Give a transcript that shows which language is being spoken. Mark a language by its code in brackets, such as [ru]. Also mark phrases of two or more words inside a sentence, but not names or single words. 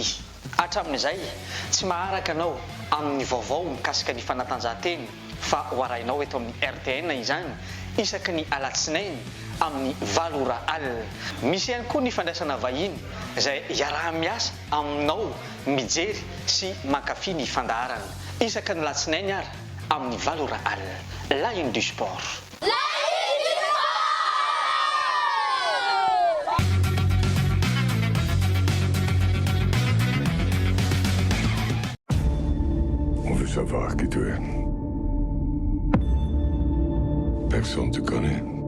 [mg] Hatramin'izay tsy maharaka anao amin'ny vaovao mikasika ny fanatanjahantena fa ho arahinao eto amin'ny RTN izany isaky ny alatsinainy amin'ny 7h. Misy ihany koa ny fandraisana vahiny izay iaraha-miasa aminao mijery sy mankafy ny fandaharana isaky ny latsinainy ary amin'ny 7h. [fr] La Une du Sport. On veut savoir qui tu es. Personne te connaît.